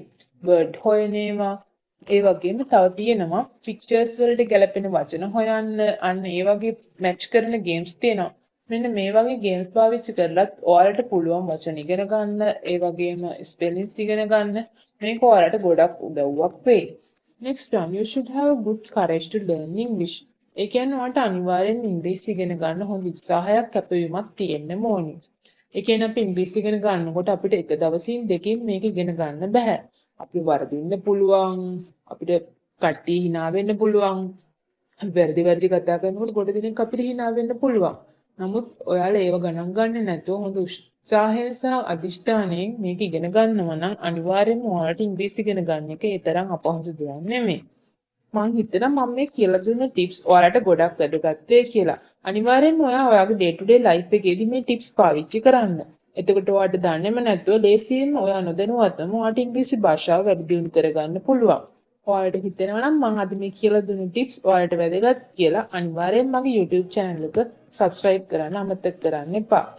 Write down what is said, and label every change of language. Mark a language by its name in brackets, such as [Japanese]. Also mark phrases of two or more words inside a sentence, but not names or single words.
[Sinhala] වර්ඩ් හොයන ඒවා ඒ වගේම තව තියෙනවා පික්චර්ස් වලට ගැලපෙන වචන හොයන්න අන්න ඒ වගේ මැච් කරන ගේම්ස් තියෙනවා. මෙන්න මේ වගේ ගේම්ස් පාවිච්චි කරලත් ඔයාලට පුළුවන් වචන ඉගෙන ගන්න, ඒ වගේම ස්පෙලිංස් ඉගෙන ගන්න. මේක ඔයාලට ගොඩක් උදව්වක් වෙයි. [English] Next one, you should have good courage to learn English. [Sinhala] ඒ කියන්නේ ඔයාලට අනිවාර්යෙන් ඉංග්‍රීසි ඉගෙන ගන්න හොඳ උත්සාහයක් කැපවීමක් තියෙන්න ඕනේ. ඒ කියන්නේ අපි ඉංග්‍රීසි ඉගෙන ගන්නකොට අපිට එක දවසින් දෙකකින් මේක ඉගෙන ගන්න බෑ. අපි වරදින්න පුළුවන්, අපිට කට්ටිය hina වෙන්න පුළුවන්. වැරදි කතා කරනකොට ගොඩ දෙනෙක් අපිට hina වෙන්න පුළුවන්. නමුත් ඔයාලා ඒව ගණන් ගන්නේ නැතුව හොඳ උත්සාහය සහ අදිෂ්ඨානයෙන් මේක ඉගෙන ගන්නවා නම් අනිවාර්යෙන්ම ඔයාලට ඉංග්‍රීසි ඉගෙන ගන්න එක ඒ තරම් අපහසු දෙයක් නෙමෙයි. මම හිතනවා මම මේ කියලා දුන්න ටිප්ස් ඔයාලට ගොඩක් වැදගත් වෙයි කියලා. අනිවාර්යෙන්ම ඔයාගේ [English] day to day life [Sinhala] එකේදී මේ ටිප්ස් පාවිච්චි කරන්න. එතකොට ඔයාලට දන්නේම නැතුව ලේසියෙන් ඔයා නොදැනුවත්වම ඔයාලට ඉංග්‍රීසි භාෂාව වැඩි දියුණු කරගන්න පුළුවන්. ඔයාලට හිතෙනවා නම් මම අද මේ කියලා දුන්න ටිප්ස් ඔයාලට වැදගත් කියලා අනිවාර්යෙන් මගේ YouTube channel එක subscribe කරන්න අමතක කරන්න එපා.